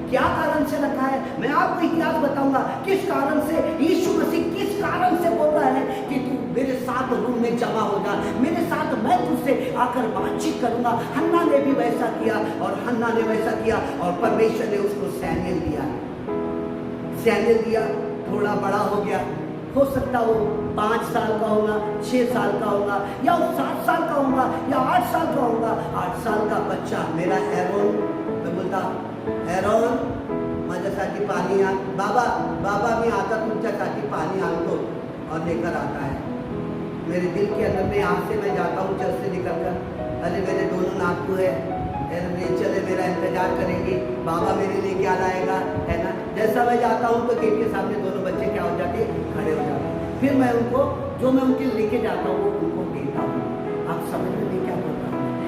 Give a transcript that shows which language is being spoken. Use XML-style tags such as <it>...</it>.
<hi>क्या कारण से रखा है? मैं आपको इतिहास बताऊंगा किस कारण से यीशु मसीह किस कारण से बोल रहा है कि तू मेरे साथ रूम में जमा हो जा, मेरे साथ मैं तुझसे आकर बातचीत करूंगा। हन्ना ने भी वैसा किया, और हन्ना ने वैसा किया, और परमेश्वर ने उसको सैमुएल दिया। सैमुएल दिया, थोड़ा बड़ा हो गया, हो सकता हो 5 साल का होगा, 6 साल का होगा, या 7 साल का होगा, या 8 साल का होगा। 8 साल का बच्चा मेरा एरोन, मैं बोलता एरोन</hi> <mr>माझ्यासाठी पाणी आण, बाबा मी आता तुमच्यासाठी पाणी आणतो,</mr> <hi>और लेकर आता है। मेरे दिल के अंदर में यहाँ से मैं जाता हूँ चर्च से निकल कर, अरे मेरे दोनों नातू है, चले मेरा इंतजार करेंगे, बाबा मेरे लिए क्या लाएगा, है ना। जैसा मैं जाता हूँ तो गेट के सामने दोनों बच्चे क्या हो जाते, खड़े हो जाते। फिर मैं उनको जो मैं उनके लेके जाता हूँ वो उनको देता हूँ। आप समझ में क्या बोल रहा हूँ?</hi>